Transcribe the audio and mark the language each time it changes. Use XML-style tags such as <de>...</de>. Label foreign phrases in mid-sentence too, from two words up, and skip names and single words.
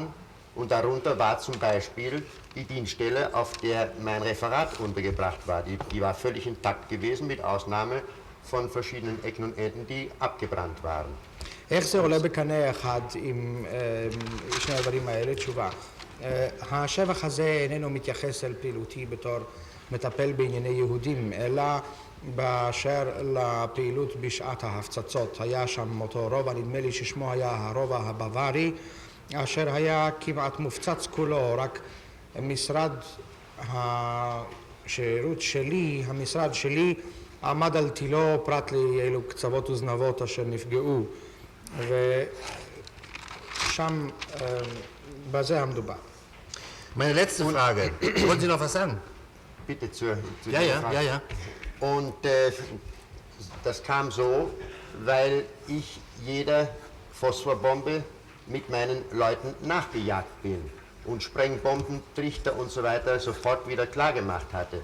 <de>Und darunter war zum Beispiel die Dienststelle, auf der mein Referat untergebracht war. Die war völlig intakt gewesen, mit Ausnahme von verschiedenen Ecken und Enden, die abgebrannt waren.</de> <he>איך זה עולה בקנה אחד עם שני הדברים האלה? תשובה. השבח הזה איננו מתייחס אל פעילותי בתור מטפל בענייני יהודים, אלא באשר לפעילות בשעת ההפצצות. היה שם אותו רובע, נדמה לי ששמו היה הרובע הבווארי, אשר היה כמעט מופצץ כולו, רק משרד השירות שלי, המשרד שלי, עמד על תילו פרט לאלו קצוות וזנבות אשר נפגעו, ושם בזה המדובר.</he> <de>Meine letzte Frage. Wollen Sie noch was sagen? Bitte zur Ja. Und das kam so, weil ich jeder Phosphorbombe mit meinen Leuten nachgejagt bin und Sprengbomben, Trichter und so weiter sofort wieder klargemacht hatte.</de>